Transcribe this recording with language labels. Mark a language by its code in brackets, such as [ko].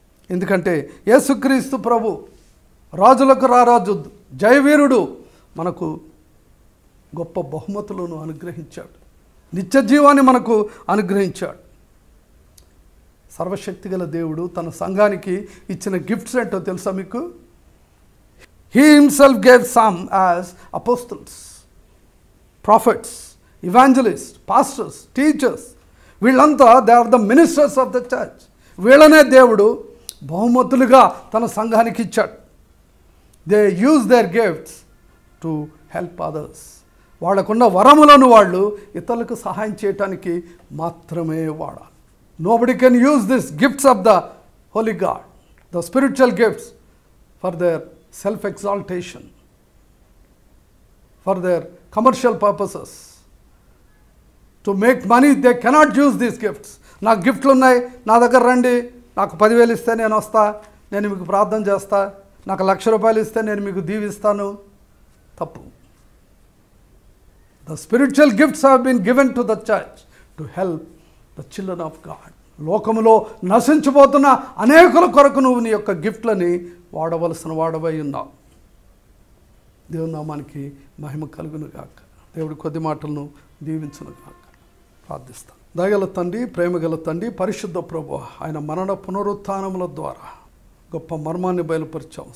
[te] ఎందుకంటే యేసుక్రీస్తు ప్రభు రాజులకు రారాజు, జయవీరుడు, మనకు గొప్ప బహుమతులను అనుగ్రహించాడు, నిత్య జీవాన్ని మనకు అనుగ్రహించాడు. సర్వశక్తిగల దేవుడు తన సంఘానికి ఇచ్చిన గిఫ్ట్స్ ఏంటో తెలుసా మీకు? [en] He himself gave some as apostles, prophets, evangelists, pastors, teachers. [te] వీళ్ళంతా [en] They are the ministers of the church. [te] వీళ్ళనే దేవుడు బహుమతులుగా తన సంఘానికి ఇచ్చాడు. [en] They use their gifts to help others. [te] వాళ్ళకున్న వరములను వాళ్ళు ఇతరులకు సహాయం చేయటానికి మాత్రమే వాడాలి. [en] Nobody can use these gifts of the Holy God, the spiritual gifts, for their self-exaltation, for their commercial purposes, to make money. They cannot use these gifts. [te] నాకు గిఫ్ట్లు ఉన్నాయి, నా దగ్గర రండి, నాకు 10,000 ఇస్తే నేను వస్తా, నేను మీకు ప్రార్థన చేస్తా, నాకు 1,00,000 రూపాయలు ఇస్తే నేను మీకు దీవిస్తాను. తప్పు. [en] The spiritual gifts have been given to the church to help the children of God. [te] లోకములో నశించిపోతున్న అనేకుల కొరకు నువ్వు నీ యొక్క గిఫ్ట్లని వాడవలసిన వాడవై ఉన్నావు. దేవుని నామానికి మహిమ కలుగును గాక. దేవుడి కొద్ది మాటలను దీవించును గాక. ప్రార్థిస్తాను. దయగల తండ్రి, ప్రేమగల తండ్రి, పరిశుద్ధ ప్రభువా, ఆయన మరణ పునరుత్థానముల ద్వారా గొప్ప మర్మాన్ని బయలుపరిచాం.